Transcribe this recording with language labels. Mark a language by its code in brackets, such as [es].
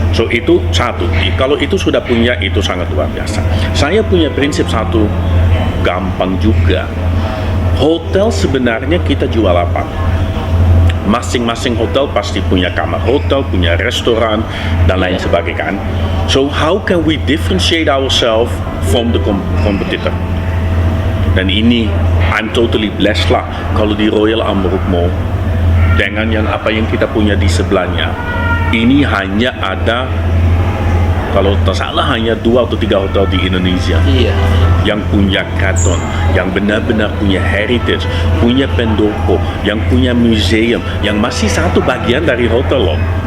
[id] So itu satu. Kalau itu sudah punya, itu sangat luar biasa. Saya punya prinsip satu, gampang juga. Hotel sebenarnya kita jual apa? Masing-masing hotel pasti punya kamar hotel, punya restoran dan lain sebagainya kan. [en] So how can we differentiate ourselves from the competitor? [id] Dan ini [en] I'm totally blessed [id] lah kalau di Royal Amrut Mall dengan yang apa yang kita punya di sebelahnya. Ini hanya ada, kalau tak salah hanya 2 atau 3 hotel di Indonesia yang punya karton, yang benar-benar punya heritage, punya pendopo, yang punya museum, yang masih satu bagian dari hotel loh.